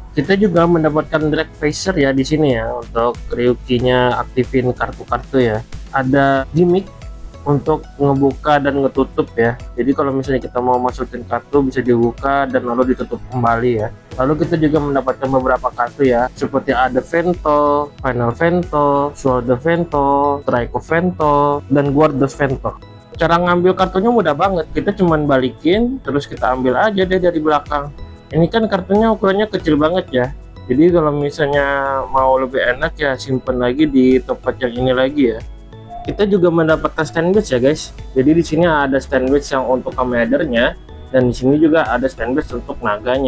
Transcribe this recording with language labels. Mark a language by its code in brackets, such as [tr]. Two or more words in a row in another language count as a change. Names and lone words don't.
[id] Kita juga mendapatkan drag phaser ya di sini ya, untuk Ryuki-nya aktifin kartu-kartu ya. Ada gimmick untuk ngebuka dan ngetutup ya. Jadi kalau misalnya kita mau masukin kartu bisa dibuka dan lalu ditutup kembali ya. Lalu kita juga mendapatkan beberapa kartu ya, seperti ada Vento, Final Vento, Sword Vento, Trico Vento, dan Guardos Vento. Cara ngambil kartunya mudah banget, kita cuman balikin terus kita ambil aja deh dari belakang. Ini kan kartunya ukurannya kecil banget ya. Jadi kalau misalnya mau lebih enak ya simpen lagi di tempat yang ini lagi ya. Kita juga mendapatkan standbase ya guys. Jadi di sini ada standbase yang untuk commander-nya dan di sini juga ada standbase untuk naganya.